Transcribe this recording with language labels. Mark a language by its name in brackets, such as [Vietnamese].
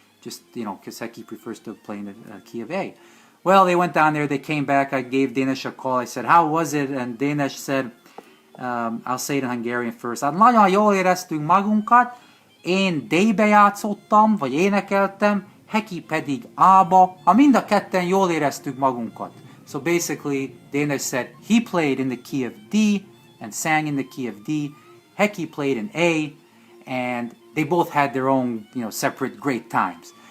[English] Just, because Heki prefers to play in the key of A. Well, they went down there, they came back, I gave Danish a call, I said, how was it? And Danish said, I'll say it in Hungarian first. [Hungarian] Hát nagyon jól éreztünk magunkat, én D-be játszottam, vagy énekeltem, Heki pedig A-ba, mind a ketten jól éreztük magunkat. [English] So basically, Danish said he played in the key of D and sang in the key of D. Heki played in A, and they both had their own, separate great times.